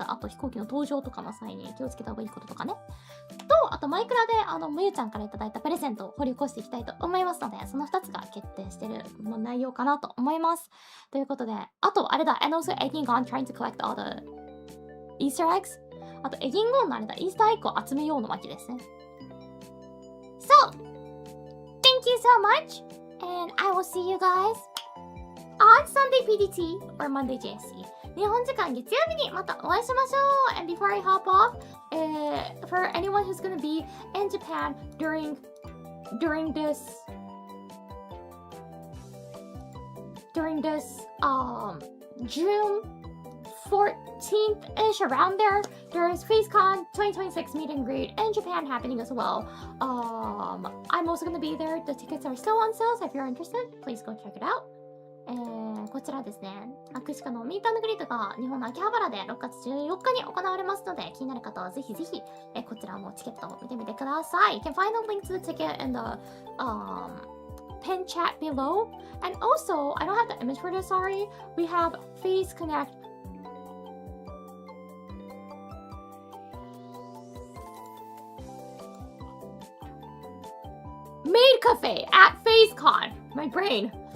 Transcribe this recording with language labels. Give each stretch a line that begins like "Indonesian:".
Japanese: あと飛行機の搭乗とかの際に気をつけた方がいいこととかね。と、あとマイクラで、むゆちゃんからいただいたプレゼントを掘り起こしていきたいと思いますので、その2つが決定してる内容かなと思います。ということで、あと、あれだ、
English: and also egging on trying to collect all the Easter eggs?
Japanese: あと、エギンゴンのあれだ、イースターエッグを集めようの巻ですね。
English: So, thank you so much, and I will see you guys on Sunday PDT or Monday JSC.
Japanese: 日本時間月曜日にまたお会いしましょう。
English: And before I hop off, for anyone who's gonna be in Japan during this June 14th-ish, around there, there's FaceCon 2026 meet and greet in Japan happening as well. I'm also gonna be there. The tickets are still on sale, so if you're interested, please go check it out.
Japanese: こちらですね、アクシカのミート&グリートが日本の秋葉原で6月14日に行われますので、気になる方はぜひぜひ、こちらもチケットを見てみてください。
English: You can find the link to the ticket in the pin chat below. And also, I don't have the image for this, sorry. We have Face Connect Maid Cafe at FaceCon. My brain.